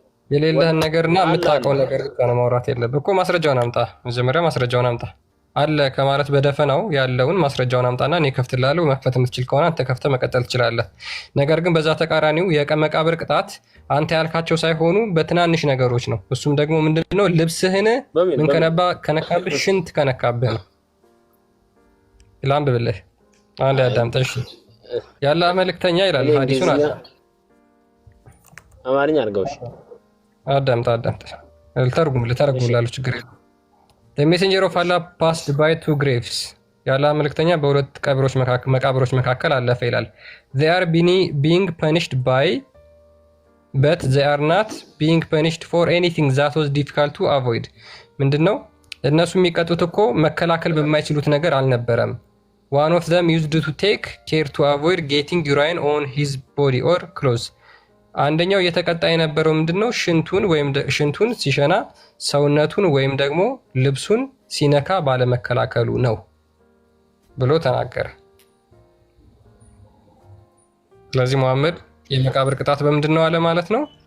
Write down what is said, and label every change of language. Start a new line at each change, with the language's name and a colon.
Amharic: የሌለህን ነገርና የምታውቀው ነገር ብቻ ነው ማውራት የለብህ እኮ። ማስረጃውን አምጣ። መጀመሪያ ማስረጃውን አምጣ። አለ ከማለት በደፈናው ያለውን ማስረጃውን አምጣና እኔ ከፍትልሃለሁ። መክፈት የምትችል ከሆነ አንተ ከፍተህ መቀጠል ትችላለህ። ነገር ግን በዛ ተቃራኒው የመቃብር ቅጣት አንተ ያልካቸው ሳይሆኑ በትናንሽ ነገሮች ነው። እሱም ደግሞ ምንድነው? ልብስህን ምን ከነካብህ፣ ሽንት ከነካብህ ነው። ላንብብልህ አንድ ያዳምጠሽ። ያለ መልእክተኛ ይላል ሐዲሱን አለ አማርኛ አድርገውሽ አዳምጣ። ልተረጉም ላሉ ችግር የለም።
English: The messenger of Allah passed by two graves.
Amharic: የአላህ መልእክተኛ በሁለት መቃብሮች መካከል አለፈ ይላል።
English: They are being punished by but they are not being punished for anything that was difficult to avoid.
Amharic: ምንድነው? እነሱ የሚቀጡት እኮ መከላከል በማይችሉት ነገር አልነበረም።
English: One of them used to take care to avoid getting urine on his body or clothes.
Amharic: አንደኛው እየተቀጣ የነበረው ምንድነው? ሽንቱን ሲሸና ሰውነቱን ወይም ደግሞ ልብሱን ሲነካ ባለመከላከሉ ነው ብሎ ተናገረ። ስለዚህ መሐመድ የመቃብር ቅጣት በምንድን ነው አለ ማለት ነው?